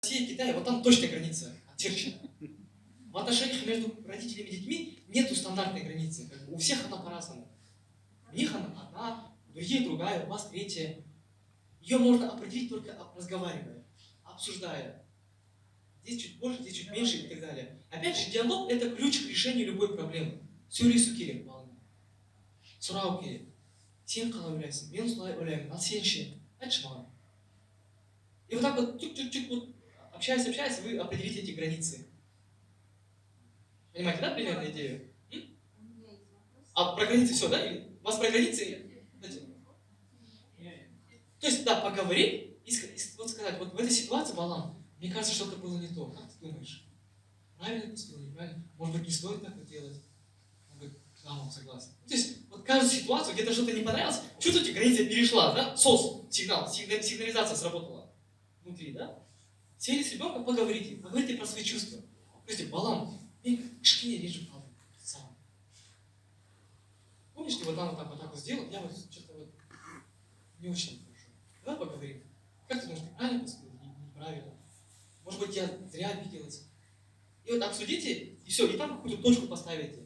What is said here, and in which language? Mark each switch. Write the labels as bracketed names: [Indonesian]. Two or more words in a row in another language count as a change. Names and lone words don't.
[Russian] Россия и Китай, вот там точно граница очерчена. В отношениях между родителями и детьми нету стандартной границы. Как бы у всех она по-разному. У них она одна, у других другая, у вас третья. Ее можно определить только разговаривая, обсуждая. Здесь чуть больше, здесь чуть меньше и так далее. Опять же, диалог – это ключ к решению любой проблемы. [Kazakh] Сөйлесу керек баламен. Сұрау керек. Сен қалай ойлайсың? Мен солай ойлаймын. Ал сен ше? Айтшы маған. [Russian] И вот так вот, чуть-чуть, вот, общаясь, вы определите эти границы. Понимаете, да, примерно идею? А про границы все, да? Или у вас про границы? То есть, да, поговорить и вот сказать, вот в этой ситуации, Балам, мне кажется, что-то было не то. Как ты думаешь? Правильно поступил, неправильно? Может быть, не стоит так вот делать? Он говорит, да, он согласен. То есть, вот каждую ситуацию, где-то что-то не понравилось, чувствуете, граница перешла, да? Сигнализация сработала внутри, да? Сели с ребенком, поговорите про свои чувства. Скажите, [Kazakh] Балам, мен кішкене режим қалдым. [Russian] Сам. Помнишь, ты вот там вот так вот сделал, я вот что-то вот не очень хорошо. Давай поговорим. Как ты думаешь, ты правильно поступил или неправильно? Может быть, я зря обиделась. И вот обсудите, и все, и там какую-то точку поставите.